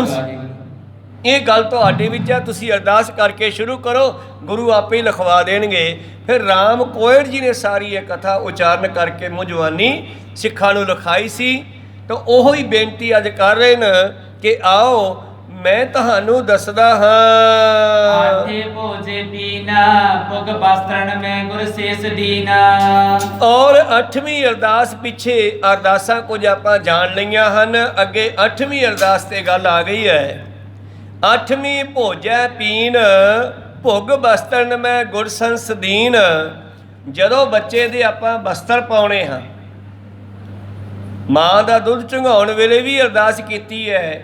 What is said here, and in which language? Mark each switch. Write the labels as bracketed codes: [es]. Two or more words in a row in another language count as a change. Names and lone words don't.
[pa] ਇਹ ਗੱਲ ਤੁਹਾਡੇ ਵਿੱਚ ਹੈ, ਤੁਸੀਂ ਅਰਦਾਸ ਕਰਕੇ ਸ਼ੁਰੂ ਕਰੋ, ਗੁਰੂ ਆਪੇ ਹੀ ਲਿਖਵਾ ਦੇਣਗੇ। ਫਿਰ ਰਾਮ ਕੋਇਰ ਜੀ ਨੇ ਸਾਰੀ ਇਹ ਕਥਾ ਉਚਾਰਨ ਕਰਕੇ ਮੁਜਵਾਨੀ ਸਿੱਖਾਂ ਨੂੰ ਲਿਖਾਈ ਸੀ। ਤਾਂ ਉਹੋ ਹੀ ਬੇਨਤੀ ਅੱਜ ਕਰ ਰਹੇ ਨੇ ਕਿ ਆਓ ਮੈਂ ਤੁਹਾਨੂੰ ਦੱਸਦਾ ਹਾਂ। ਆਠੇ ਭੋਜੇ ਪੀਨਾ ਪੁਗ ਵਸਤ੍ਰਨ ਮੇਂ ਗੁਰ ਸ਼ੇਸ਼ ਦੀਨਾ। ਔਰ 8ਵੀਂ ਅਰਦਾਸ ਪਿੱਛੇ ਅਰਦਾਸਾਂ ਕੁਝ ਆਪਾਂ ਜਾਣ ਲਈਆਂ ਹਨ। ਅੱਗੇ 8ਵੀਂ ਅਰਦਾਸ ਤੇ ਗੱਲ ਆ ਗਈ ਹੈ। 8ਵੀਂ ਭੋਜੈ ਪੀਨ ਭੁਗ ਬਸਤਰਨ ਮੈਂ ਗੁਰ ਸੰਸ ਦੀਨ। ਜਦੋਂ ਬੱਚੇ ਦੇ ਆਪਾਂ ਬਸਤਰ ਪਾਉਣੇ ਹਾਂ, ਮਾਂ ਦਾ ਦੁੱਧ ਚੁੰਘਾਉਣ ਵੇਲੇ ਵੀ ਅਰਦਾਸ ਕੀਤੀ ਹੈ।